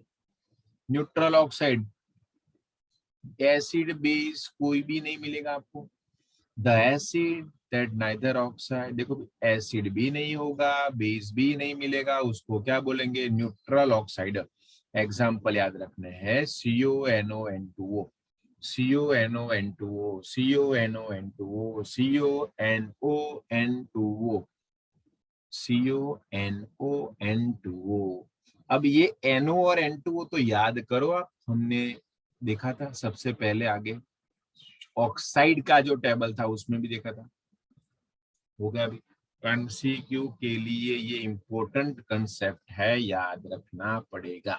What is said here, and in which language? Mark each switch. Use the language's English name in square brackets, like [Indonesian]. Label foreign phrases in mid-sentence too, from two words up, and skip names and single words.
[English] neutral oxide acid base [Hindi] कोई भी नहीं मिलेगा आपको। [English] the acid that neither oxide, [Hindi] देखो एसिड भी नहीं होगा, बेस भी नहीं मिलेगा, उसको क्या बोलेंगे, [English] neutral oxide. [Hindi] एग्जाम्पल याद रखने हैं, CONO N2O, CONO N2O, CONO N2O, CONO N2O, CONO N2O। अब ये NO और N2O तो याद करो आप, हमने देखा था सबसे पहले आगे ऑक्साइड का जो टेबल था उसमें भी देखा था। हो गया अभी। MCQ के लिए ये [English] important concept [Hindi] है, याद रखना पड़ेगा।